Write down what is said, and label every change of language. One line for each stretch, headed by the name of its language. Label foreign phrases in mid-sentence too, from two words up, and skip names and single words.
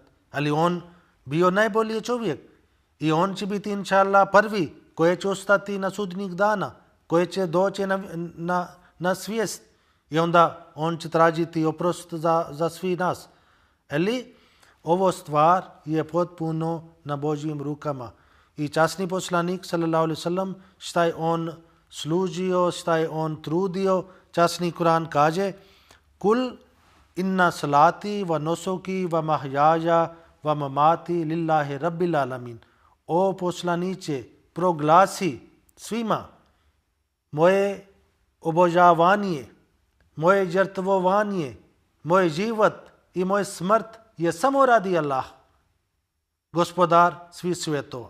Bosnian: Ali on bio najbolji čovjek i on će biti
Arabic: إن شاء الله
Bosnian: prvi koji će ostati na sudnjeg dana, koji će doći na svijest i onda on će tražiti oprost za svi nas. Ali ovo stvar je potpuno na Božjim rukama. I časni poslanik
Arabic: صلى الله عليه وسلم,
Bosnian: šta je on služio, šta je on trudio, časni Kur'an kaže:
Arabic: قل إن صلاتي ونسكي ومحياي ومماتي لله رب العالمين.
Bosnian: O poslanice, proglasi svima: moje obožavanje, moje žrtvovanje, moj život i moj smrt je samo radi Allah, gospodar svih svjetova.